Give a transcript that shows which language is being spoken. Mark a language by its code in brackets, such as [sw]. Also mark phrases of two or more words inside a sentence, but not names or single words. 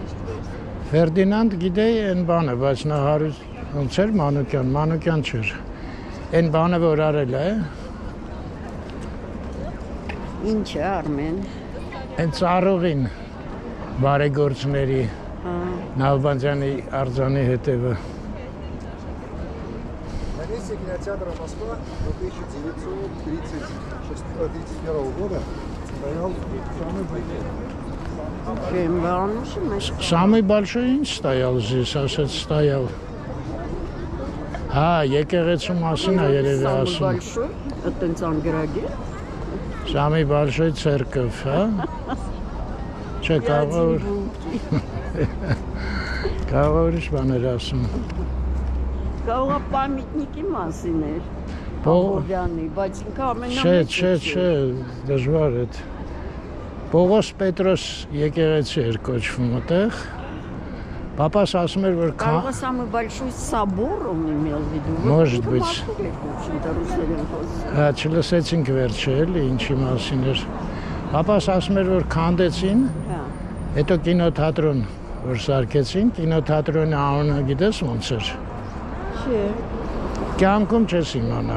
[hy] Ֆերդինանդ գիտեի այն բանը, բայց նա հարուստ ոնց էր Մանուկյան չէր։ Այն բանը որ արել է։ Ինչ է Արմեն։ Այն ծառուղին բարեգործների Նալբանդյանի արձանի հետևը։ [ru] Комиссия кинотеатра Москва 1931 года стоял самый большой. Самый большой [hy] ինչ [ru] стоял здесь, [hy] ասաց стоял։ Հա, եկեղեցու մասին է երևի ասում։ Большой, այտենց անգրագիր։ [ru] Самый большой церковь, [hy] հա։ Չէ, կարող ուրիշ բաներ ասում։ Կարող է պամիտնիկի մասին էր։ Պողոսյանի, բայց ինքը ամենամեծը Չէ, դժվար է։ Պողոս Պետրոս եկեղեցի էր կոչվում այդտեղ։ Պապաս ասում էր, որ Կարող է [ru] самый большой собор он имел в виду։ Может быть։ [hy] Հա, Չլսեցինք վերջը էլի, ինչի մասին էր։ Պապաս ասում էր, որ քանդեցին, հետո կինոթատրոն որ սարքեցին, կինոթատրոնի անունը գիտես ոնց էր։ Չէ։ Կյանքում չես իմանա։